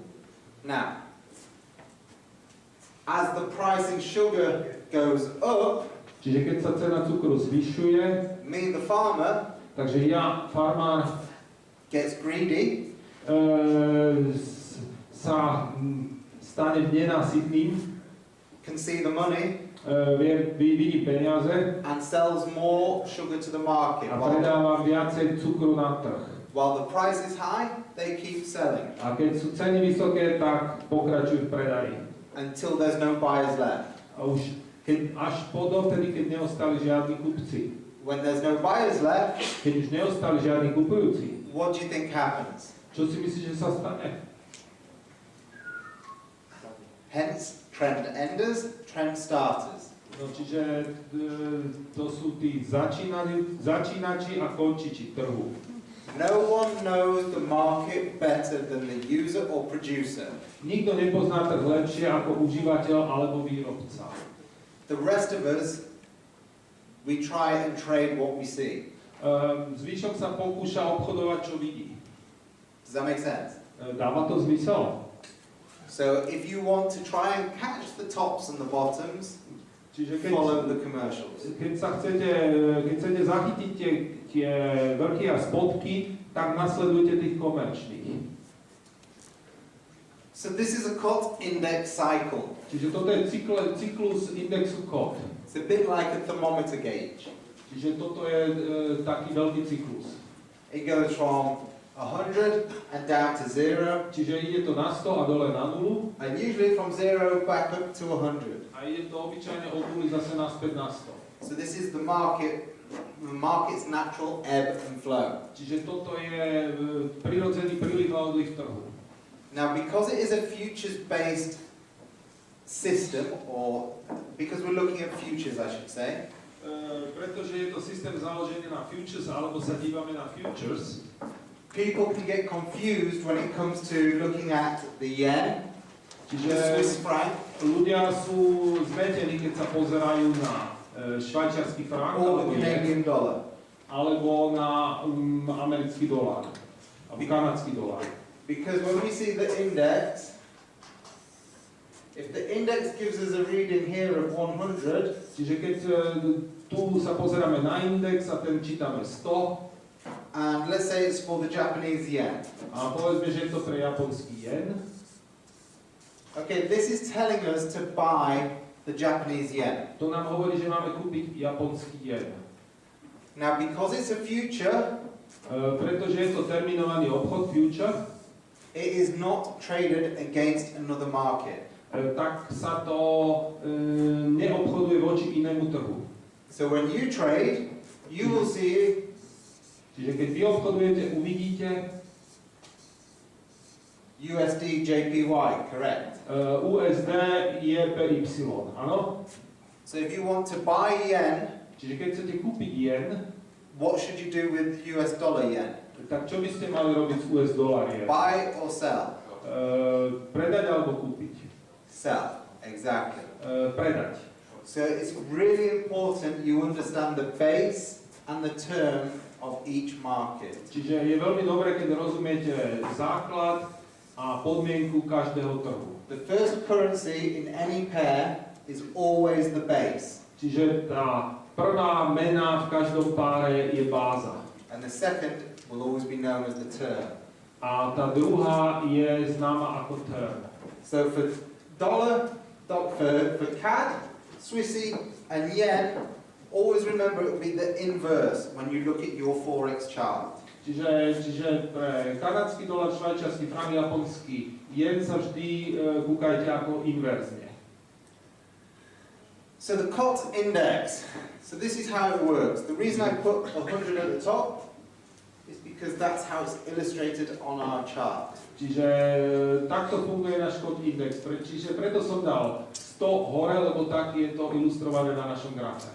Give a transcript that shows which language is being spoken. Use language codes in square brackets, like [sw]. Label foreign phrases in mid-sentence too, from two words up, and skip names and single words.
[en] Now, as the price in sugar goes up, [sk] Čiže keď sa cena cukru zvyšuje, [en] me, the farmer, [sk] takže ja, farmár, [en] gets greedy, [sk] sa stane nenásytným, [en] can see the money, [sk] vidí peniaze [en] and sells more sugar to the market. [sk] a predáva viacej cukru na trh. [en] While the price is high, they keep selling [sk] A keď sú ceny vysoké, tak pokračujú v predaji. [en] until there's no buyers left. [sk] A už až po dovtedy, keď neostali žiadni kupci. [en] When there's no buyers left, [sk] Keď už neostali žiadni kupujúci, [en] what do you think happens? [sk] čo si myslíš, že sa stane? [en] Hence, trend enders, trend starters. [sk] No, čiže to sú tí začínači a končiči trhu. [en] No one knows the market better than the user or producer. [sk] Nikto nepozná trh lepšie ako užívateľ alebo výrobca. [en] The rest of us, we try and trade what we see. [sk] Zvyšok sa pokúša obchodovať, čo vidí. [en] Does that make sense? [sk] Dáva to zmysel? [en] So if you want to try and catch the tops and the bottoms, [sk] Čiže [en] follow the commercials. [sk] keď chcete zachytiť tie vrchy a spodky, tak nasledujte tých komerčných. [en] So this is a COT index cycle. [sk] Čiže toto je cyklus indexu COT. [en] It's a bit like a thermometer gauge. [sk] Čiže toto je taký veľký cyklus. [en] It goes from 100 and down to 0, [sk] Čiže ide to na 100 a dole na 0 [en] and usually from 0 back up to 100. [sk] a ide to obyčajne od 0 zase naspäť na 100. [en] So this is the market's natural ebb and flow. [sk] Čiže toto je prirodzený príliv a odliv trhu. [en] Now, because it is a futures-based system, or because we're looking at futures, I should say, [sk] Pretože je to systém založený na futures, alebo sa dívame na futures, [en] people can get confused when it comes to looking at the yen, the [sk] čiže [en] Swiss franc, [sk] ľudia sú zmetení, keď sa pozerajú na švajčiarsky frank [en] or [sk] alebo [en] the Canadian dollar. [sk] alebo na americký dolár, alebo kanadský dolár. [en] Because when we see the index, if the index gives us a reading here of 100, [sk] Čiže keď tu sa pozeráme na index a ten čítame 100, [en] and let's say it's for the Japanese yen. [sk] a povedzme, že je to pre japonský jen, [en] Okay, this is telling us to buy the Japanese yen. [sk] to nám hovorí, že máme kúpiť japonský jen. [en] Now, because it's a future, [sk] Pretože je to terminovaný obchod, [en] future, it is not traded against another market. [sk] tak sa to neobchoduje voči inému trhu. [en] So when you trade, you will see [sk] Čiže keď vy obchodujete, uvidíte [en] USD JPY, correct? [sk] USD JPY, áno? [en] So if you want to buy yen, [sk] Čiže keď chcete kúpiť jen, [en] what should you do with US dollar yen? [sk] tak čo by ste mali robiť z US dolár jen? [en] Buy or sell? [sk] Predať alebo kúpiť? [en] Sell, exactly. [sk] Predať. [en] So it's really important you understand the base and the term of each market. [sk] Čiže je veľmi dobré, keď rozumiete základ a podmienku každého trhu. [en] The first currency in any pair is always the base. [sk] Čiže tá prvá mena v každom páre je báza. [en] And the second will always be known as the term. [sk] A tá druhá je známa ako term. [en] So for dollar, for CAD, Swissy and yen, always remember it will be the inverse when you look at your Forex chart. [sk] Čiže pre kanadský dolar, švajčiarsky frank, japonský jen sa vždy kúkajte ako inverzne. [en] So the COT index, so this is how it works. The reason I put 100 at the top is because that's how it's illustrated on our chart. [sk] Čiže takto funguje náš COT index. Čiže preto som dal 100 hore, lebo tak je to ilustrované na našom grafe.